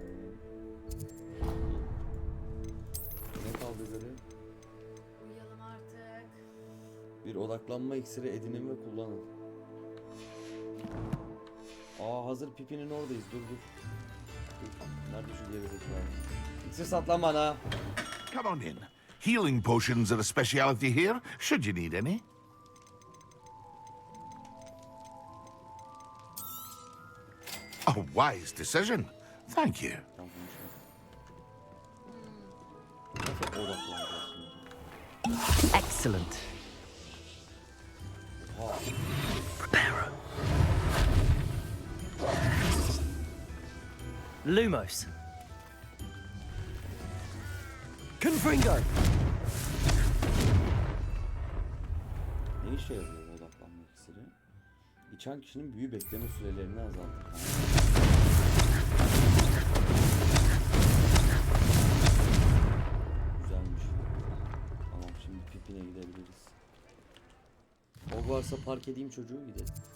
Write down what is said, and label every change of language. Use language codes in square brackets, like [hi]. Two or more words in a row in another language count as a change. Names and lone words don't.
[tr] Ne kaldı geri? uyuyalım artık. Bir odaklanma iksiri edinin ve kullanın. Aa hazır Pippin'in oradayız. Dur. Nerede şu gerizekalı? İksir sat lan bana. [en] Come on in. Healing potions are a speciality here, should you need any. A wise decision. Thank you. [tr] Nasıl odaklanacağız şimdi? [en] Excellent. [tr] Oha. Preparo. Lumos. Confringo! Ne işe yarıyor odaklanma iksiri? İçen kişinin büyü bekleme sürelerini azaltır. Güzelmiş. Tamam şimdi Pippin'e gidebiliriz. Hogwarts'a park edeyim çocuğu gidelim.